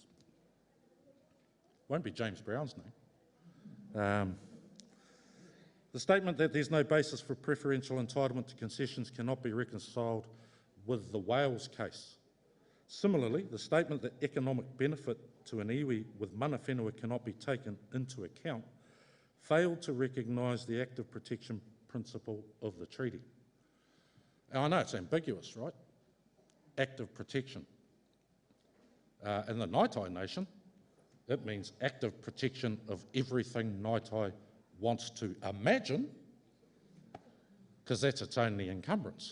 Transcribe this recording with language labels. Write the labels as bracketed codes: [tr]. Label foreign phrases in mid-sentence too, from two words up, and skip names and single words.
[en] Won't be James Brown's name. The statement that there's no basis for preferential entitlement to concessions cannot be reconciled with the Wales case. Similarly, the statement that economic benefit to an iwi with [mi] mana whenua [en] cannot be taken into account failed to recognise the active protection principle of the treaty. Now, I know it's ambiguous, right? Active protection. In the Ngāi Tai Nation, it means active protection of everything Ngāi Tai wants to imagine, because that's its only encumbrance.